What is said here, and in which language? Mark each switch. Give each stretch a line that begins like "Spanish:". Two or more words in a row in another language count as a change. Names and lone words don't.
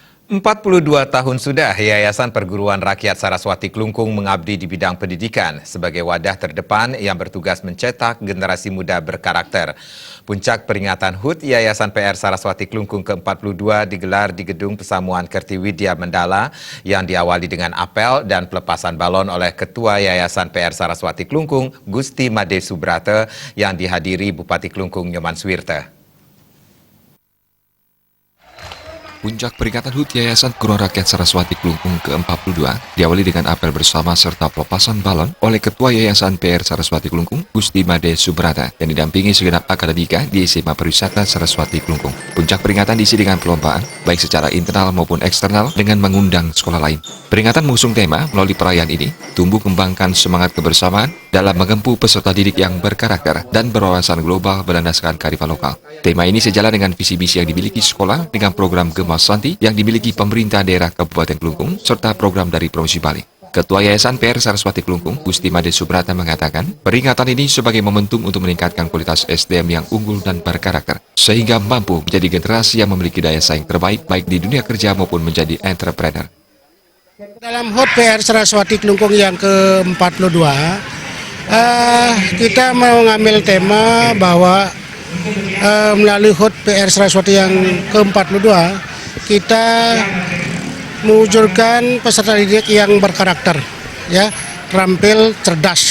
Indonesian: 42 tahun sudah Yayasan Perguruan Rakyat Saraswati Klungkung mengabdi di bidang pendidikan sebagai wadah terdepan yang bertugas mencetak generasi muda berkarakter. Puncak peringatan HUT Yayasan PR Saraswati Klungkung ke-42 digelar di Gedung Pesamuan Kertiwidya Mendala yang diawali dengan apel dan pelepasan balon oleh Ketua Yayasan PR Saraswati Klungkung, Gusti Made Subrata, yang dihadiri Bupati Klungkung Nyoman Swirte. Puncak peringatan HUT Yayasan Perguruan Rakyat Saraswati Klungkung ke-42 diawali dengan apel bersama serta pelepasan balon oleh Ketua Yayasan PR Saraswati Klungkung, Gusti Made Subrata, yang didampingi segenap akademika di SMA Pariwisata Saraswati Klungkung. Puncak peringatan diisi dengan perlombaan, baik secara internal maupun eksternal, dengan mengundang sekolah lain. Peringatan mengusung tema melalui perayaan ini, tumbuh kembangkan semangat kebersamaan dalam mengempu peserta didik yang berkarakter dan berwawasan global berlandaskan kearifan lokal. Tema ini sejalan dengan visi misi yang dimiliki sekolah dengan program Gemas Santi yang dimiliki pemerintah daerah Kabupaten Klungkung serta program dari Provinsi Bali. Ketua Yayasan PR Saraswati Klungkung, Gusti Made Subrata, mengatakan peringatan ini sebagai momentum untuk meningkatkan kualitas SDM yang unggul dan berkarakter, sehingga mampu menjadi generasi yang memiliki daya saing terbaik baik di dunia kerja maupun menjadi entrepreneur. Dalam HUT PR Saraswati Klungkung yang ke-42, kita mau ngambil tema bahwa melalui HUT PR Saraswati yang ke-42, kita mewujudkan peserta didik yang berkarakter, ya, terampil, cerdas.